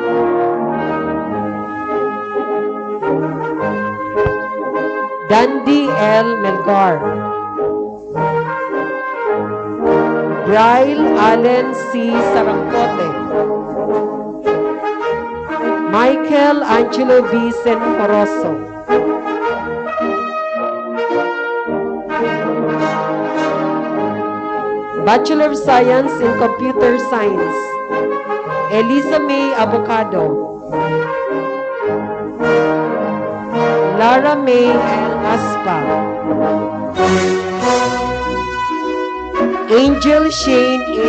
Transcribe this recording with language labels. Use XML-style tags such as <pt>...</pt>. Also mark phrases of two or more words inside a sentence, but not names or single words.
<en>Dandy L. Melgar. Bryle Allen C. Sarangcote. Michael Angelo B. Senforoso. Bachelor of Science in Computer Science, Elisa May Avocado. Lara May L. Aspa, Angel Shane A.</en>